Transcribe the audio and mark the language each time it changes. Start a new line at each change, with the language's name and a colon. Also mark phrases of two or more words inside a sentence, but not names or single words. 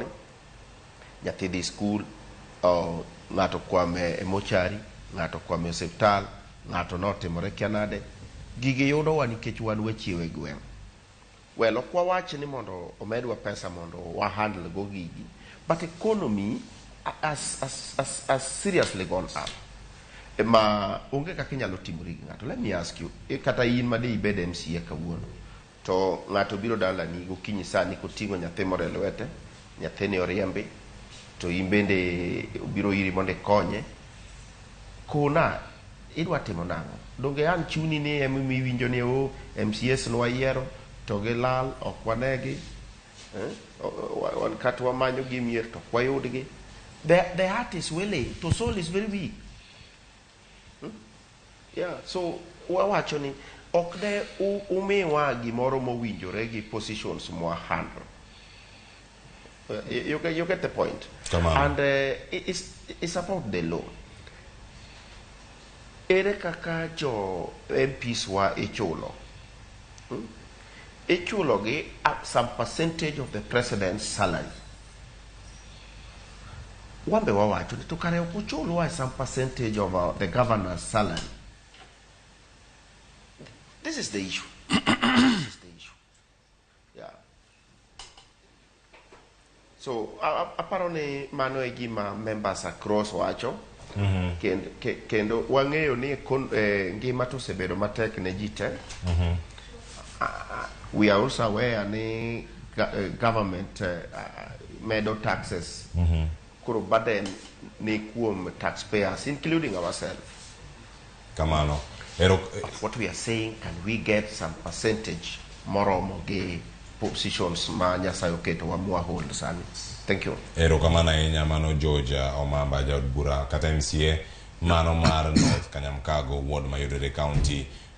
Luo (Kenya and Tanzania): Nyathi dhi school, ng'ato kwame e mochari, ng'ato kwame e osiptal, ng'ato notimore kianade. Gigi yudo wa nikech wan wachiew e gweng'. Well, okwa wach ni mondo omedwa pesa mondo wa handle go gigi.
English: But economy has seriously gone up.
Luo (Kenya and Tanzania): Ma onge kaka inyalo timori gi ng'ato.
English: Let me ask you,
Luo (Kenya and Tanzania): kata in made ibed MCA kawuono, to ng'ato biro dalani gokinyi sani koting'o nyathi moro e lwete, nyathini oriembi, to imbende biro iri monde konye, kona idwa timo nang'o? Donge an chuni ni emi winjo ni MCS nwa yiero to gi lal ok wanegi, wan kata wamanyo gi mier to kwayudgi.
English: The heart is willing, to soul is very weak.
Luo (Kenya and Tanzania): Yeah, so wawacho ni ok de umiwa gimoro mowinjore gi positions mwa handle.
English: You get the point. And it's about the law.
Luo (Kenya and Tanzania): Ere kaka jo MPs wa ichulo. Ichulo gi
English: at some percentage of the president's salary.
Luo (Kenya and Tanzania): Wambe wawacho ni tukare ukuchulo wa
English: some percentage of the governor's salary. This is the issue. This is the issue. Yeah. So, apparently,
Luo (Kenya and Tanzania): mano e gima
English: members across
Luo (Kenya and Tanzania): wacho, kendo wang'eyo ni ngima to sebedo matek ne jite.
English: We are also aware
Luo (Kenya and Tanzania): ni government medo taxes, kuro burden ni kuom taxpayers,
English: including ourselves.
Luo (Kenya and Tanzania): Kamano.
English: What we are saying, can we get some percentage
Luo (Kenya and Tanzania): moromore positions ma Nyasaye oketo wa mwa hold sani.
English: Thank you.
Luo (Kenya and Tanzania): Erokamano ahinya mano Georgia Omamba jaod bura kata MCA mano mar North Kanyamkago Ward mayudore county